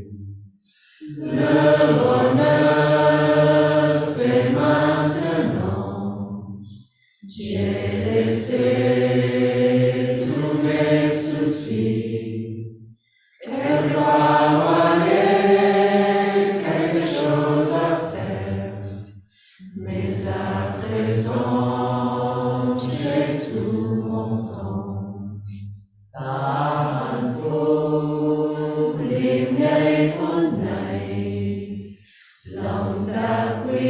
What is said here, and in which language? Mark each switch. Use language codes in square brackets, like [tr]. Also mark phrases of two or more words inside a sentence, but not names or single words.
[fr] Le bonheur c'est maintenant, j'ai laissé tous mes soucis, quelque part où aller, quelque chose à faire, mais à présent j'ai tout mon temps. [vi] Tahan phố đêm nay phút này, lòng đã